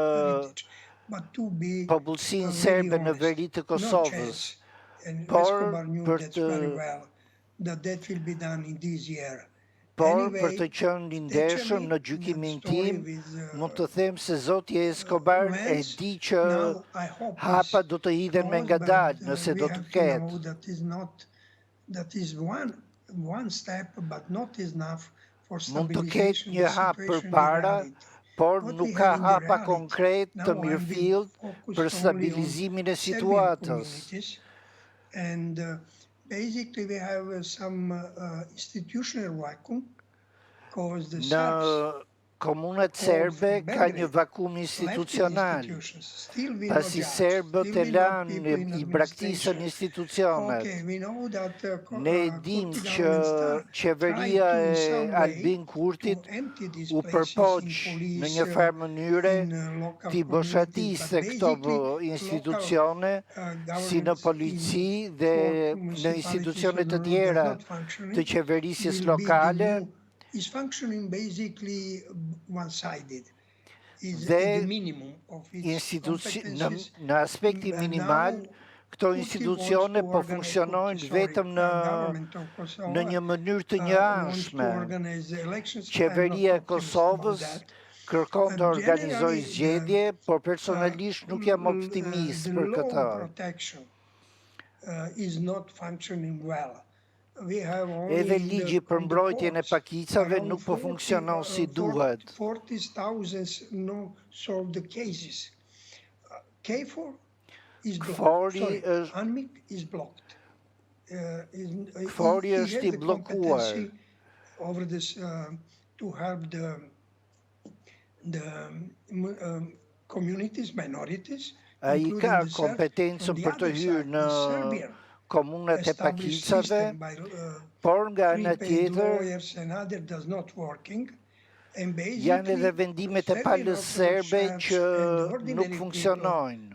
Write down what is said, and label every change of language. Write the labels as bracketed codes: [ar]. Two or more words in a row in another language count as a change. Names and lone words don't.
[sq] popullsinë serbe në veri të Kosovës, por për të Por për të qenë i ndershëm në gjykimin tim, mund të them se zoti Escobar e di që hapa do të hidhen me ngadalë nëse do të ketë. Mund të ketë një hap përpara, por nuk ka hapa konkret të mirëfillt për stabilizimin e situatës. [en] Basically, we have some institutional vacuum because the [sq] Në komunat serbe ka një vakum institucional, pasi serbët e lanë i braktisën institucionet. Ne dim që qeveria e Albin Kurtit u përpoq në një farë mënyre t'i boshatiste këto institucione, si në polici dhe në institucionet të tjera të qeverisjes lokale, [en] is functioning basically one-sided. [sq] Dhe në aspekti minimal, këto institucione po funksionojnë vetëm në një mënyrë të njëanshme. Qeveria e Kosovës kërkon të organizojë zgjedhje, por personalisht nuk jam optimist për këtë. Edhe ligji për mbrojtjen e pakicave nuk po funksionon si duhet. [en] 40,000 no solved cases. KFOR is blocked. UNMIK is blocked. [sq] KFOR-i është i bllokuar. [en] Over this to help the communities, minorities. [sq] Ai ka kompetencën për të hyrë në komunat e pakicave, por nga ana tjetër janë edhe vendimet e palës serbe që nuk funksionojnë.